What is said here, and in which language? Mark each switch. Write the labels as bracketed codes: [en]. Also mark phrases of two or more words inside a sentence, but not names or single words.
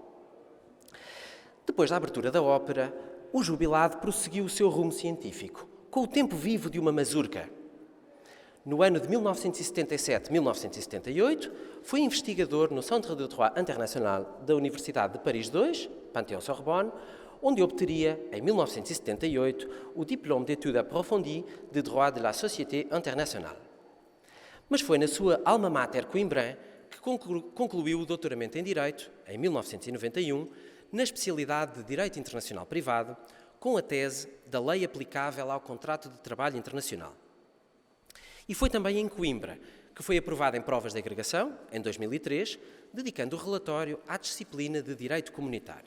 [pt] Depois da abertura da ópera, o jubilado prosseguiu o seu rumo científico, com o tempo vivo de uma mazurca. No ano de 1977-1978, foi investigador no Centre de Droit International da Universidade de Paris II, Panthéon-Sorbonne, onde obteria, em 1978, o Diplôme d'études approfondies de droit de la société internationale. Mas foi na sua [la] alma mater [pt] Coimbra que concluiu o doutoramento em Direito, em 1991, na especialidade de Direito Internacional Privado, com a tese da Lei aplicável ao contrato de trabalho internacional. E foi também em Coimbra que foi aprovado em provas de agregação, em 2003, dedicando o relatório à disciplina de Direito Comunitário.